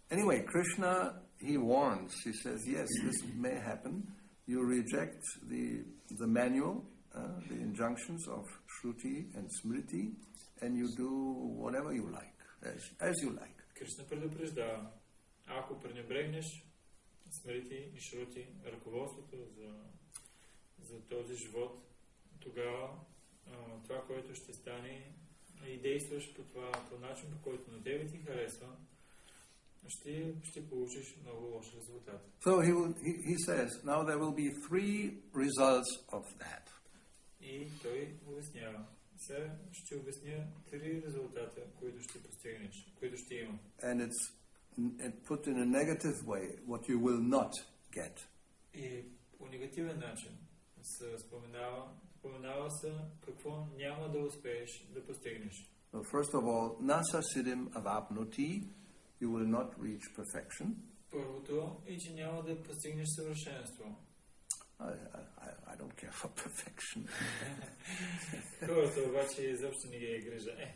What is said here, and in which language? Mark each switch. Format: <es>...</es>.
<en>Anyway, Krishna, he warns. He says, yes, this may happen. You reject the manual, the injunctions of Shruti and Smriti, and you do whatever you like, as you like.</en> <bg>Кришна предупреждава, ако пренебрегнеш Смрити и Шрути, ръководството за този живот, тогава това, което ще стане и действаш по начин, по който на тебе ти харесва, ще получиш много лош резултат.</bg> <en>So he says, now there will be three results of that.</en> <bg>И той обяснява. Сега ще обясня три резултата, които ще постигнеш, които ще има.</bg> <en>And it's put in a negative way, what you will not get.</en> <bg>И по негативен начин се споменава се какво няма да успееш да постигнеш.</bg> <en>So first of all,</en> <sa>nasa siddhim avapnoti,</sa> <en>you will not reach perfection.</en> <bg>Първото е, че няма да постигнеш съвършенство.</bg> <en>I don't care for perfection.</en> <bg>Хората обаче изобщо не ги е грижа.</bg>